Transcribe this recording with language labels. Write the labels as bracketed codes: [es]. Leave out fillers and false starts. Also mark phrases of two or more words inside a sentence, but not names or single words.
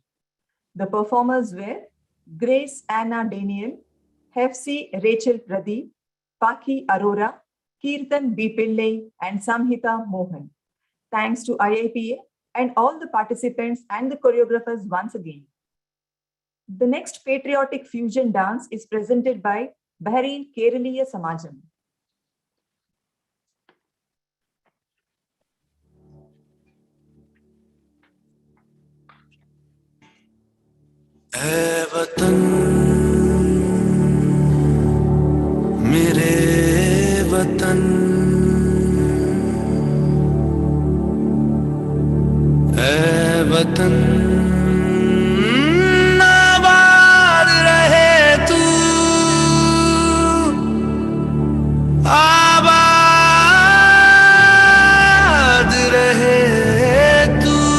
[en] The performers were Grace Anna Daniel, Hefsi Rachel Pradeep, Paki Arora, Kirtan B. Pillai, and Samhita Mohan. Thanks to IIPA and all the participants and the choreographers once again. The next patriotic fusion dance is presented by Bahrain Keraliya Samajam. [hi] ऐ वतन मेरे वतन ऐ वतन आबाद रहे तू आबाद रहे तू